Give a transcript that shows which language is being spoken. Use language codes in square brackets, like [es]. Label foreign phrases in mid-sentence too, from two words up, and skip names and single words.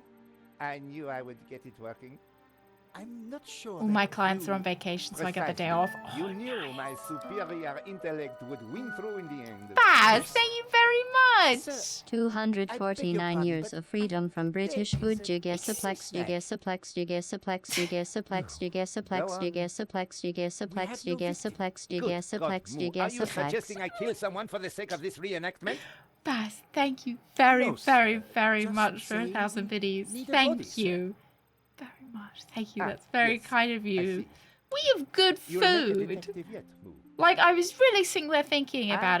[en] I knew I would get it working. I'm not sure. All my clients are on vacation, so I get the day off. You knew my superior intellect would win through in the end. Baz, thank you very much! 249 years of freedom from British food. Gigasuplex, gigasuplex, gigasuplex, gigasuplex, gigasuplex, gigasuplex, gigasuplex, gigasuplex, gigasuplex, Moo, are you gigasuplex. suggesting I kill someone for the sake of this reenactment? Baz, thank you very, No, very, very just much for say 1,000 biddies. need a Thank body, you very much. Thank you. Ah, That's very yes, kind of you. We have good You're not a food. detective yet, Moo. Like, I was really sitting there thinking about